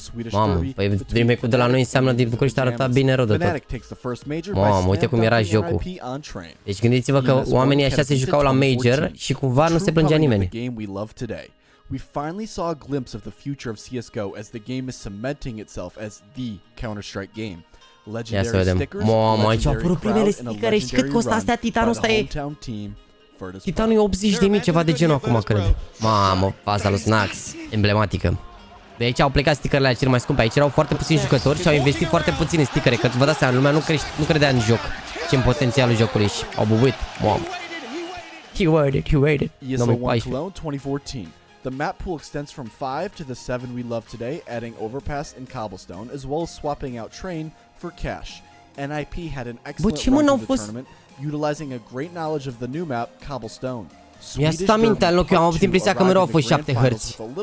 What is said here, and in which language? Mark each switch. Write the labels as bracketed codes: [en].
[ro] Mamă, păi DreamHack-ul de la noi înseamnă din București arăta bine rău de tot. Mamă, uite cum era jocul. Deci gândiți-vă că oamenii așa se jucau la Major și cumva nu se plângea nimeni. [en] We finally saw a glimpse of the future of CSGO as the game is cementing itself as the Counter-Strike game. Legendary stickers, [ro] mamă, aici au apărut primele stickere și cât costă astea? Titanul ăsta e... Titanul e 80.000, ceva de genul acum, cred. Mamă, faza lui Snax, emblematică. De aici au plecat stickerele alea cele mai scumpe. Aici erau foarte puțini jucători și au investit foarte puține stickere. Că vă dați seama, lumea nu credea în joc. Ce în potențialul jocului și au bubuit. Mamă. [en] He waited. ESO 1 Cologne 2014. The map pool extends from 5 to the 7 we love today, adding overpass and cobblestone, as well as swapping out train for cash. NIP had an excellent run to the tournament, utilizing a great knowledge of the new map, cobblestone. [ro] Mi-a stat mintea în loc, eu am avut impresia că mereu au fost 7 hărți.